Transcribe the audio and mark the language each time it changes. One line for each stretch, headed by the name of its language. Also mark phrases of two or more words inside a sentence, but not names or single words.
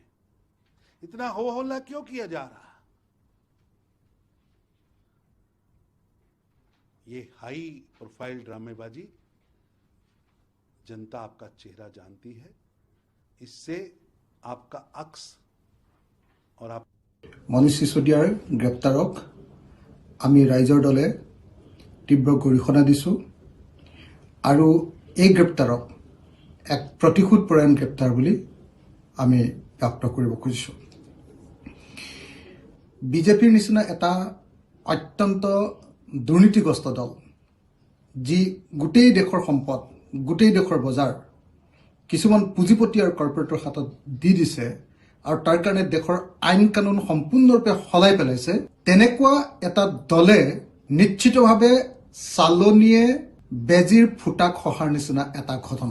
Hindi: इतना हो हल्ला क्यों किया जा रहा? ये
English: high profile
Hindi: ड्रामेबाजी, जनता आपका चेहरा जानती है, इससे आपका अक्स और आप
Assamese: মনীষ সিসোদিয়াৰ গ্ৰেপ্তাৰক আমি ৰাইজৰ দলে তীব্ৰ গৰিহণা দিছোঁ আৰু এই গ্ৰেপ্তাৰক এক প্ৰতিশোধপৰায়ণ গ্ৰেপ্তাৰ বুলি আমি ব্যক্ত কৰিব খুজিছোঁ। বিজেপিৰ নিচিনা এটা অত্যন্ত দুৰ্নীতিগ্ৰস্ত দল, যি গোটেই দেশৰ সম্পদ, গোটেই দেশৰ বজাৰ কিছুমান পুঁজিপতি আৰু কৰ্পৰেটৰ হাতত দি দিছে আৰু তাৰ কাৰণে দেশৰ আইন কানুন সম্পূৰ্ণৰূপে সলাই পেলাইছে, তেনেকুৱা এটা দলে নিশ্চিতভাৱে চালনীয়ে বেজিৰ ফুটাক সহাৰ নিচিনা এটা ঘটনা।